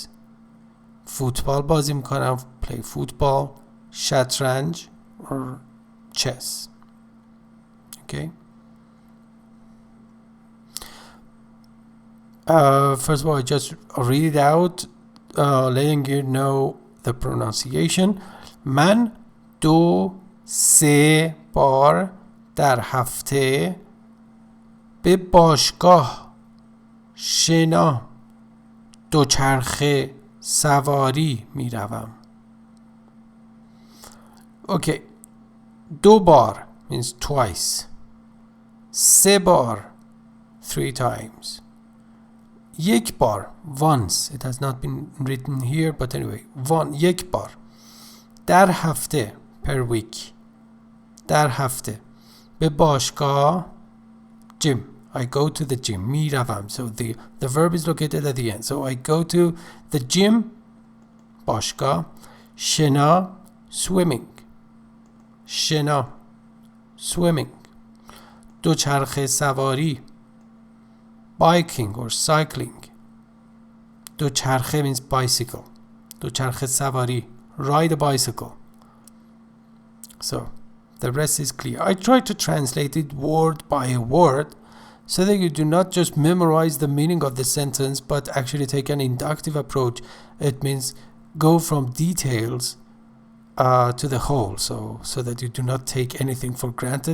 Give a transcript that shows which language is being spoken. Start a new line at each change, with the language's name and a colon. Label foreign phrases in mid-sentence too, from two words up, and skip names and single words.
Persian: فوتبال بازی میکنم.
English: Play football. شطرنج or chess. Okay. First of all, I just read it out, letting you know the pronunciation.
Persian: من 2-3 بار در هفته به باشگاه شنا دوچرخه سواری می روم.
English: Okay. 2 بار means twice. 3 بار 3 times. 1 بار once. It has not been written here, but anyway.
Persian: 1 بار. در هفته
English: per week.
Persian: در هفته. به باشگاه gym.
English: I go to the gym.
Persian: می روم.
English: So the verb is located at the end. So I go to the gym.
Persian: باشگاه. شنا swimming. شنا swimming. دوچرخه سواری
English: biking or cycling. دوچرخه means bicycle.
Persian: دوچرخه سواری
English: ride a bicycle. So the rest is clear. I try to translate it word by word so that you do not just memorize the meaning of the sentence but actually take an inductive approach. It means go from details to the whole, so that you do not take anything for granted.